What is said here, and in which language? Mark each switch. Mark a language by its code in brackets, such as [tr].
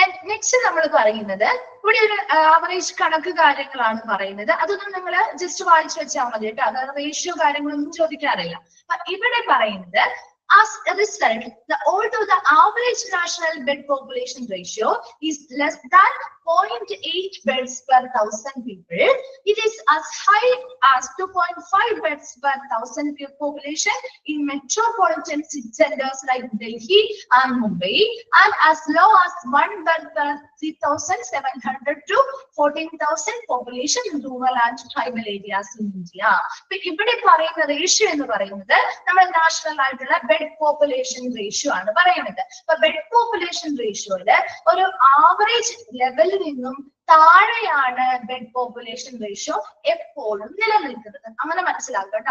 [ml] Next നമ്മൾ പറയുന്നത് ഇവിടെ ഒരു ആവറേജ് കണക്ക് കാര്യങ്ങളാണ് പറയുന്നത്. അതൊന്നും നിങ്ങൾ ജസ്റ്റ് വായിച്ചു വെച്ചാൽ മതി കേട്ടോ. അതായത് റേഷ്യോ കാര്യങ്ങളൊന്നും ചോദിക്കാറില്ല. ഇവിടെ പറയുന്നത് [en] as a result, although the average national bed population ratio is less than 0.8 beds per 1,000 people, it is as high as 2.5 beds per 1,000 population in metropolitan centers like Delhi and Mumbai, and as low as 1 bed per 3,700 to 14,000 population in rural and tribal areas in India. [ml] ഇവിടെ പറയുന്ന ratio എന്ന് പറയുന്നത് നമ്മുടെ national ആയിട്ടുള്ള bed population ratio ആണ് പറയുന്നത്. അപ്പൊ bed population റേഷ്യോയില് ഒരു ആവറേജ് ലെവലിൽ നിന്നും താഴെയാണ് ബെഡ് പോപ്പുലേഷൻ റേഷ്യോ എപ്പോഴും നിലനിൽക്കുന്നത്. അങ്ങനെ മനസ്സിലാക്കുക കേട്ടോ.